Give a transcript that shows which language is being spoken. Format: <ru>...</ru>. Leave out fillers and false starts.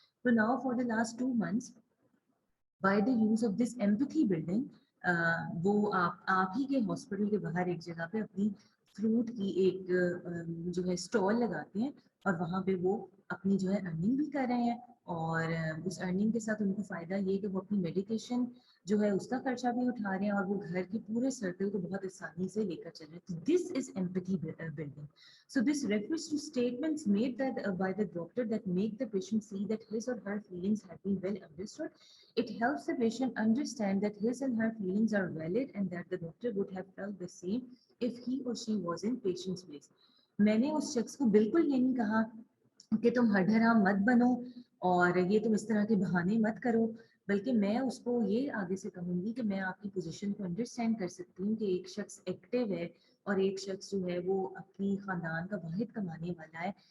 <hi>तो now for the last 2 months by the use of this empathy building वो आप ही के हॉस्पिटल के बाहर एक जगह पे अपनी फ्रूट की एक जो है स्टॉल लगाते हैं और वहाँ पे वो अपनी जो है अर्निंग भी कर रहे हैं और उस अर्निंग के साथ उनको फ़ायदा ये कि वो अपनी मेडिकेशन जो है उसका खर्चा भी उठा रहे हैं और वो घर के पूरे सर्कल को बहुत आसानी से लेकर चल रहे हैं.</hi> <en>This is empathy building. So this refers to statements made that by the doctor that make the patient see that his or her feelings have been well understood. It helps the patient understand that his and her feelings are valid and that the doctor would have felt the same if he or she was in patient's place.</en> <hi>मैंने उस शख्स को बिल्कुल ये नहीं कहा कि तुम हरहराम मत बनो और ये तुम इस तरह के बहाने मत करो, बल्कि मैं उसको ये आगे से कहूँगी कि मैं आपकी पोजीशन को अंडरस्टैंड कर सकती हूँ कि एक शख्स एक्टिव है और एक शख्स जो है वो अपनी ख़ानदान का वाहिद कमाने वाला है.</hi>